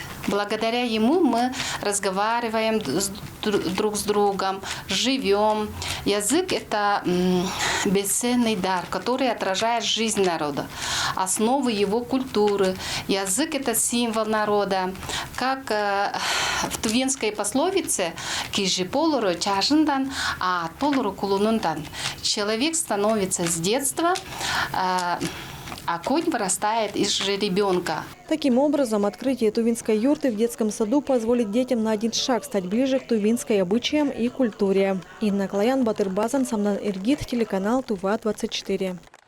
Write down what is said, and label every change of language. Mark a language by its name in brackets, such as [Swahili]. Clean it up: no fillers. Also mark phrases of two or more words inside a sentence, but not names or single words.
[Russian] Благодаря ему мы разговариваем друг с другом, живем. Язык – это бесценный дар, который отражает жизнь народа, основы его культуры. Язык – это символ народа. Как в тувинской пословице [Tuvinian] «Кижи полуру чажиндан, а от полуру кулунундан». [Russian] Человек становится с детства, а конь вырастает из жеребенка. Таким образом, открытие тувинской юрты в детском саду позволит детям на один шаг стать ближе к тувинской обычаям и культуре. Инна Клаян, Батыр Базан, Самнан Иргит, телеканал Тува 24.